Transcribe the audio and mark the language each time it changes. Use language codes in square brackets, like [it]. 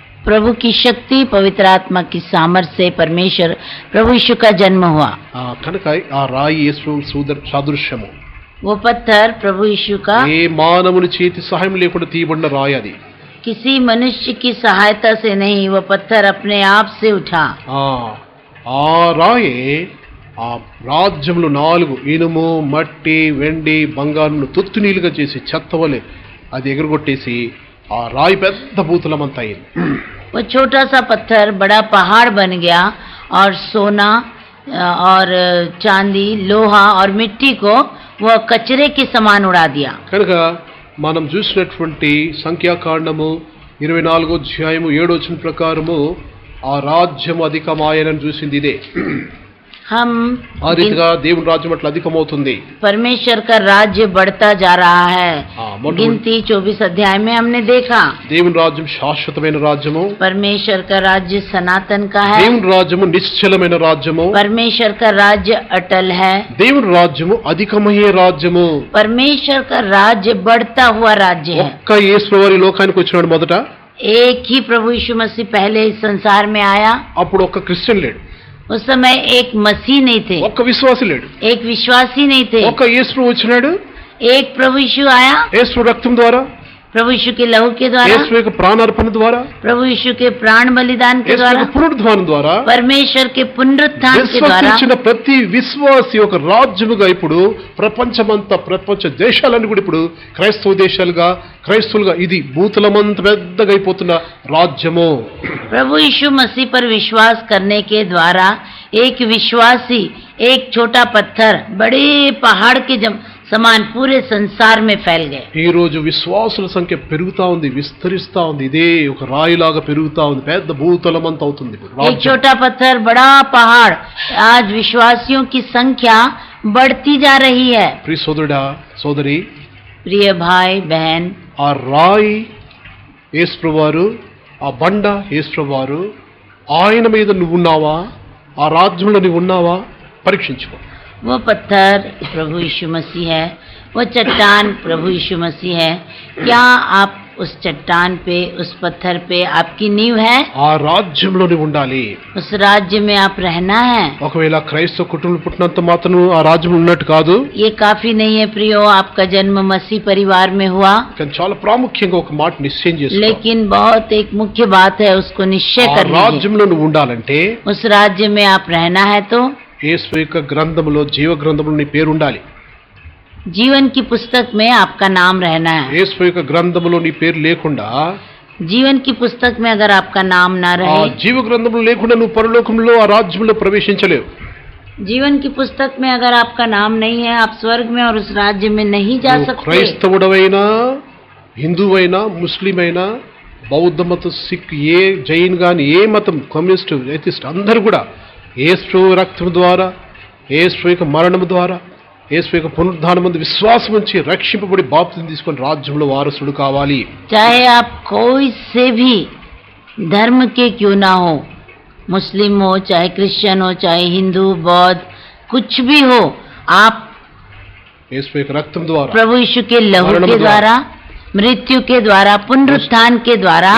[hi] प्रभु की शक्ति, पवित्र आत्मा की सामर्थ्य से परमेश्वर प्रभु यीशु का जन्म हुआ। [te] కనుక ఆ రాయి యేసు సాదృశ్యము, [hi] वो पत्थर प्रभु यीशु का [te] ఏ మానవుని చేతి సహాయం లేకుండా తీయబడిన రాయి అది। [hi] किसी मनुष्य की सहायता से नहीं, वो पत्थर अपने आप से उठा। [te] ఆ రాయి ఆ రాజ్యములు 4 ఇనుము, మట్టి, వెండి, బంగారును తుత్తునీలుగా చేసి చెత్తవలే అది ఎగురగొట్టేసి ఆ రాయి పెద్ద భూతలమంత అయింది। [hi] वो छोटा सा पत्थर बड़ा पहाड़ बन गया और सोना और चांदी, लोहा और मिट्टी को वो कचरे के समान उड़ा दिया। [te] కనుక మనం చూసినటువంటి సంఖ్యాకాండము 24వ అధ్యాయము 7వ వచనం ప్రకారము ఆ రాజ్యము అధికమాయనని చూసింది ఇదే। [hi] हम [te] ఆ రీతిగా దేవుని రాజ్యం అట్లా అధికమవుతుంది। [hi] परमेश्वर का राज्य बढ़ता जा रहा है। गिनती 24 अध्याय में हमने देखा [te] దేవుని రాజ్యం శాశ్వతమైన రాజ్యము, [hi] परमेश्वर का राज्य सनातन का है, [te] దేవుని రాజ్యము నిశ్చలమైన రాజ్యము, [hi] परमेश्वर का राज्य अटल है, [te] దేవుని రాజ్యము అధికమయ్యే రాజ్యము। [hi] परमेश्वर का राज्य बढ़ता हुआ राज्य है। [te] ఒక్క యేసువారి లోకానికి వచ్చినాడు మొదట, [hi] एक ही प्रभु यीशु मसीह पहले इस संसार में आया। [te] అప్పుడు ఒక్క క్రిస్టియన్ లేడు, [hi] उस समय एक मसीह नहीं थे, [te] ఒక్క విశ్వాసి లేడు, [hi] एक विश्वासी नहीं थे। [te] ఒక్క యేసు వచ్చినాడు, [hi] एक प्रभु यीशु आया, [te] యేసు రక్తం ద్వారా, [hi] प्रभु यीशु के लहू के द्वारा, [te] యేసు యొక్క ప్రాణార్పణ ద్వారా, [hi] प्रभु यीशु के प्राण बलिदान के [te] యేసు [hi] द्वारा, [te] యొక్క పునరుద్ధానం ద్వారా [hi] परमेश्वर के पुनरुत्थान के द्वारा [te] విశ్వసించిన ప్రతి విశ్వాసి ఒక రాజ్యముగా ఇప్పుడు ప్రపంచమంతా, ప్రపంచ దేశాలన్నీ కూడా ఇప్పుడు క్రైస్తవ దేశాలుగా, క్రైస్తవులుగా ఇది భూతలమంత పెద్దగా అయిపోతున్న రాజ్యము। [hi] प्रभु यीशु मसीह पर विश्वास करने के द्वारा एक विश्वासी एक छोटा पत्थर बड़े पहाड़ के समान पूरे संसार में फैल गए। [te] ఈ రోజు విశ్వాసుల సంఖ్య పెరుగుతా ఉంది, విస్తరిస్తా ఉంది, ఇదే ఒక రాయిలాగా పెరుగుతా ఉంది, పెద్ద భూతలమంతా అవుతుంది ఇప్పుడు [hi] एक [te] రాజ్యం। [hi] छोटा पत्थर बड़ा पहाड़, आज विश्वासियों की संख्या बढ़ती जा रही है। [te] ప్రియ సోదరుడా, సోదరి, [hi] प्रिय भाई बहन, [te] ఆ రాయి యేసువారు, ఆ బండ యేసువారు, ఆయన మీద నువ్వు ఉన్నావా, ఆ రాజ్యంలో నువ్వు ఉన్నావా పరీక్షించుకో। [hi] वो पत्थर प्रभु यीशु मसीह है, वो चट्टान प्रभु यीशु मसीह है। क्या आप उस चट्टान पे, उस पत्थर पे आपकी नींव है? [te] ఆ రాజ్యంలో నువ్వు ఉండాలి। [hi] उस राज्य में आप रहना है। [te] ఒకవేళ క్రైస్తవ కుటుంబం పుట్టినంత మాత్రం ఆ రాజ్యం ఉన్నట్టు కాదు, [hi] ये काफी नहीं है प्रियो, आपका जन्म मसीह परिवार में हुआ, [te] కానీ చాలా ప్రాముఖ్యంగా ఒక మాట నిశ్చయం చేసుకో। [hi] लेकिन बहुत एक मुख्य बात है, उसको निश्चय [te] ఆ [hi] कर लीजिए। [te] రాజ్యంలో నువ్వు ఉండాలంటే [hi] उस राज्य में आप रहना है तो [te] యేసు యొక్క గ్రంథములో, జీవ గ్రంథములో నీ పేరు ఉండాలి। [hi] जीवन की पुस्तक में आपका नाम रहना है। [te] యేసు యొక్క గ్రంథములో నీ పేరు లేకుండా, [hi] जीवन की पुस्तक में अगर आपका नाम ना [te] ఆ [hi] रहे, [te] జీవ గ్రంథములో లేకుండా నువ్వు పరలోకంలో ఆ రాజ్యంలో ప్రవేశించలేవు। [hi] जीवन की पुस्तक में अगर आपका नाम नहीं है, आप स्वर्ग में और उस राज्य में नहीं जा [te] నువ్వు [hi] सकते। [te] క్రైస్తవుడవైనా, హిందువైనా, ముస్లిం అయినా, బౌద్ధ మతం, సిక్, ఏ జైన్ గాని, ఏ మతం, కమ్యూనిస్ట్, ఎథిస్ట్ అందరూ కూడా యేసు రక్తం ద్వారా, యేసు యొక్క మరణం ద్వారా, యేసు యొక్క పునరుద్ధానమందు విశ్వాసం ఉంచి రక్షింపబడి బాప్తిసం తీసుకొని రాజ్యంలో వారసుడు కావాలి. [hi] चाहे आप कोई से भी धर्म के क्यों ना हो, मुस्लिम हो, चाहे क्रिश्चियन हो, चाहे हिंदू, बौद्ध, कुछ भी हो, आप [te] యేసు యొక్క రక్తం ద్వారా, [hi] प्रभु यीशु के लहू के द्वारा, मृत्यु के द्वारा, पुनरुत्थान के द्वारा